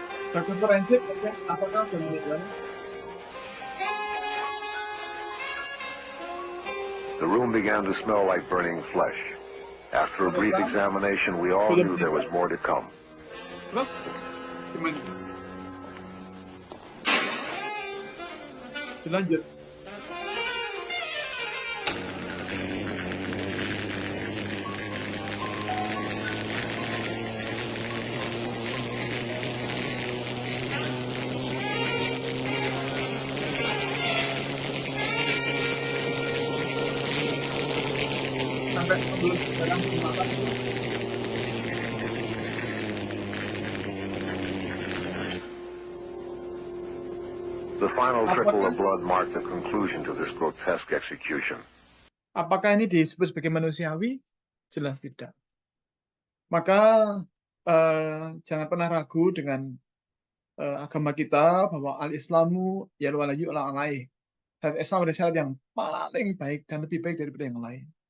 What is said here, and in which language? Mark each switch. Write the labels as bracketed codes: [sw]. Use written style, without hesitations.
[id] Dokter forensik cek apakah sudah meninggal? [en] The room began to smell like burning flesh. After a brief examination, we all knew there was more to come. [id] Terus gimana? Dilanjut. Sampai sebelum dalam pembahasan itu. [en] The final trickle of blood marked the conclusion to this grotesque execution. [id] Apakah ini disebut sebagai manusiawi? Jelas tidak. Maka jangan pernah ragu dengan agama kita bahwa [ar] al-Islamu yalwala yu'la alaih. [id] Dan Islam ada syarat yang paling baik dan lebih baik daripada yang lain.